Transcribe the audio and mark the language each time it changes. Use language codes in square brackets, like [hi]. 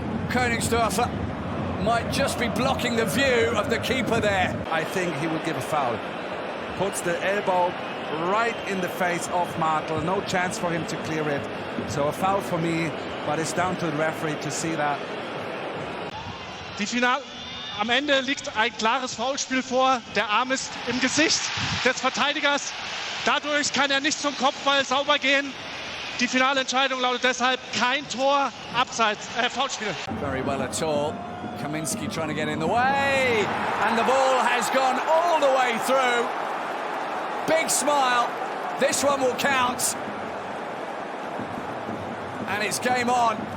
[en] Königsdörfer might just be blocking the view of the keeper there. I think he will give a foul. Puts the elbow right in the face of Martel. No chance for him to clear it. So a foul for me, but it's down to the referee to see that. [de] Am Ende liegt ein klares Foulspiel vor. Der Arm ist im Gesicht des Verteidigers. Dadurch kann er nicht zum Kopfball sauber gehen. Die finale Entscheidung lautet deshalb kein Tor, abseits, Foulspiel. [en] Very well at all. Kaminski trying to get in the way, and the ball has gone all the way through. Big smile. This one will count. And it's game on.